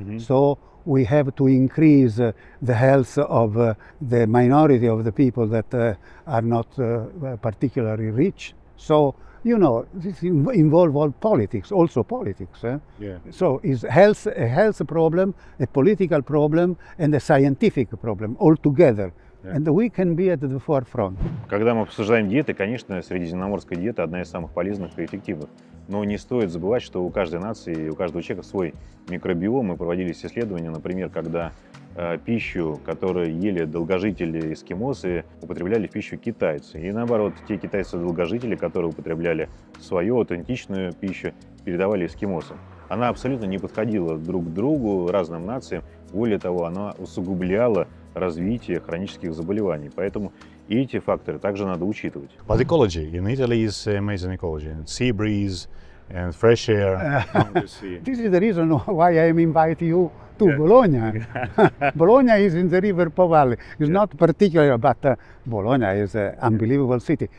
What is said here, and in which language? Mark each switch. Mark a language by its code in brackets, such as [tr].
[en] So we have to increase the health of the minority of the people that are not particularly rich. So you know, this involve all politics, also politics. Yeah. So it's health, a health problem, a political problem, and a scientific problem all together. Yeah. And we can be at the forefront. [ru] Когда мы обсуждаем диеты, конечно, средиземноморская диета одна из самых полезных и эффективных. Но не стоит забывать, что у каждой нации, у каждого человека свой микробиом. И проводились исследования, например, когда пищу, которую ели долгожители эскимосы, употребляли в пищу китайцы. И наоборот, те китайцы-долгожители, которые употребляли свою аутентичную пищу, передавали эскимосам. Она абсолютно не подходила друг к другу, разным нациям. Более того, она усугубляла развитие хронических заболеваний. Поэтому и эти факторы также надо учитывать. [en] But ecology in Italy is amazing ecology. Sea breeze and fresh air. This is the reason why I am inviting you to Bologna. Bologna is in the River Po Valley. It's not particular, but Bologna is an unbelievable city.